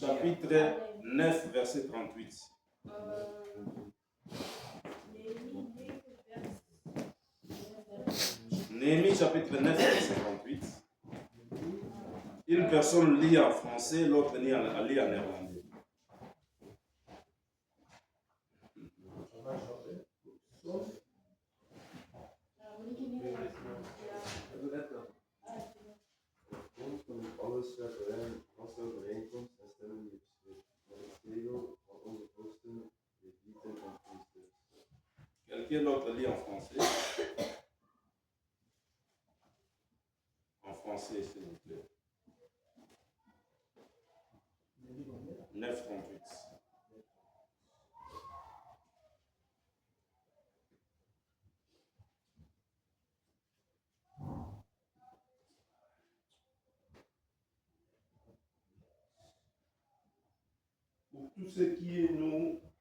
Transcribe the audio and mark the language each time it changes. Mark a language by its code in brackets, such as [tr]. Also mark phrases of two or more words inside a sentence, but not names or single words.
[fr] chapitre 9, verset 38. Néhémie, chapitre 9, verset 38. Une personne lit en français, l'autre lit en néerlandais. [nl] Alles wat overeenkomt en stemmen met de regel van onze vorsten, levieten en priesters. [fr] Quelqu'un d'autre lit en français? En français, s'il vous plaît. 9,38. Pour tout ce qui est nous